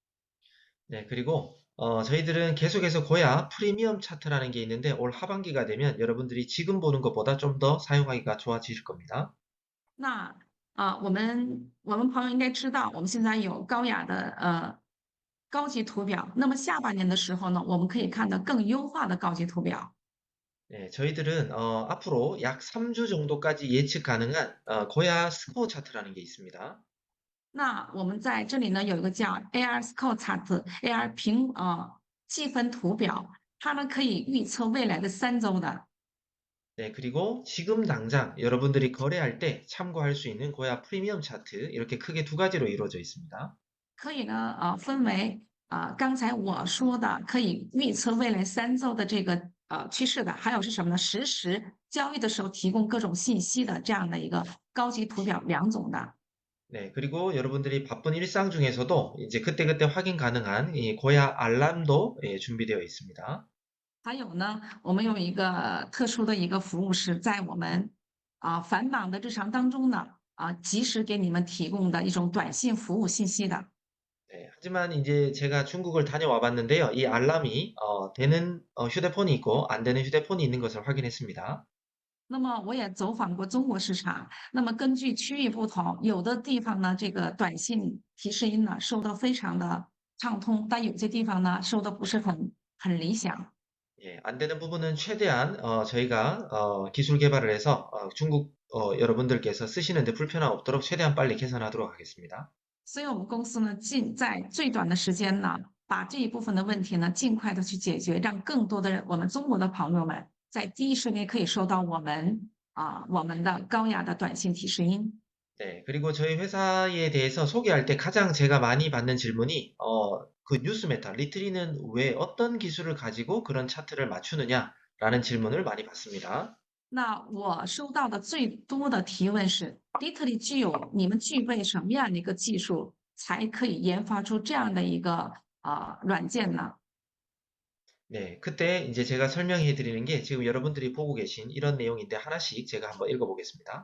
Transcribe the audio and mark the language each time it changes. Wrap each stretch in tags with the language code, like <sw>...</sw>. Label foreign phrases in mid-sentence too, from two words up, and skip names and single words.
<ko>네, 그리고 저희들은 계속해서 고야 프리미엄 차트라는 게 있는데 올 하반기가 되면 여러분들이 지금 보는 것보다 좀 더 사용하기가 좋아지실 겁니다.</ko> <zh>那我们朋友应该知道，我们现在有高雅的高级图表。那么下半年的时候呢，我们可以看到更优化的高级图表。</zh> <ko>네, 저희들은 앞으로 약 3주 정도까지 예측 가능한 고야 스코어 차트라는 게 있습니다.</ko> <zh>那我们在这里呢有一个叫</zh> <en>AR Score Chart</en> <zh>AR 计分图表，它呢可以预测未来的3周的。</zh> <ko>네, 그리고 지금 당장 여러분들이 거래할 때 참고할 수 있는 고야 프리미엄 차트 이렇게 크게 두 가지로 이루어져 있습니다.</ko> <zh>可以呢分为刚才我说的可以预测未来3周的这个趋势的，还有是什么呢？实时交易的时候提供各种信息的这样的一个高级图表2种的。</zh> <ko>네, 그리고 여러분들이 바쁜 일상 중에서도 이제 그때그때 확인 가능한 이 고야 알람도 준비되어 있습니다.</ko> <zh>还有呢，我们有一个特殊的一个服务是在我们繁忙的日常当中呢及时给你们提供的一种短信服务信息的。</zh> <ko>네, 하지만 이제 제가 중국을 다녀와 봤는데요. 이 알람이 되는 휴대폰이 있고 안 되는 휴대폰이 있는 것을 확인했습니다.</ko> <zh>那么我也走访过中国市场，那么根据区域不同，有的地方呢，这个短信提示音呢收的非常的畅通，但有些地方呢收的不是很理想。</zh> <ko>예, 안 되는 부분은 최대한 저희가 기술 개발을 해서 중국 여러분들께서 쓰시는데 불편함 없도록 최대한 빨리 개선하도록 하겠습니다.</ko> <zh>所以我们公司呢，在最短的时间呢，把这一部分的问题呢，尽快的去解决，让更多的我们中国的朋友们在第一时间可以收到我们的高雅的短信提示音。</zh> <ko>네, 그리고 저희 회사에 대해서 소개할 때 가장 제가 많이 받는 질문이 그 뉴스 메타, 리트리는 왜 어떤 기술을 가지고 그런 차트를 맞추느냐라는 질문을 많이 받습니다.</ko> <zh>那我收到的最多的提问是：Ditly你们具备什么样的一个技术，才可以研发出这样的一个软件呢？</zh> <ko>네, 그때 이제 제가 설명해 드리는 게 지금 여러분들이 보고 계신 이런 내용인데 하나씩 제가 한번 읽어 보겠습니다.</ko>